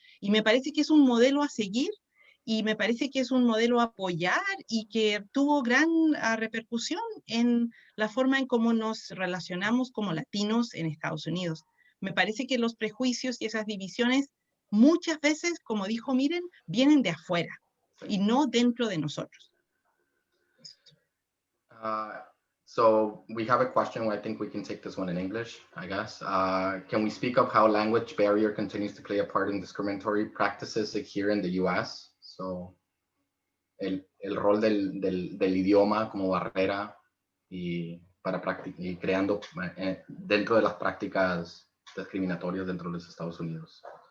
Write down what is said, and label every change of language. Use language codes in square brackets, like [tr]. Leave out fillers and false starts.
[es] Y me parece que es un modelo a seguir y me parece que es un modelo a apoyar y que tuvo gran repercusión en la forma en cómo nos relacionamos como latinos en Estados Unidos. Me parece que los prejuicios y esas divisiones muchas veces, como dijo Miren, vienen de afuera y no dentro de nosotros. [en] So we have a question. I think we can take this one in English, I guess. Can we speak of how language barrier continues to play a part in discriminatory practices here in the U.S.? [es] So el rol del idioma como barrera y creando dentro de las prácticas discriminatorias dentro de los Estados Unidos.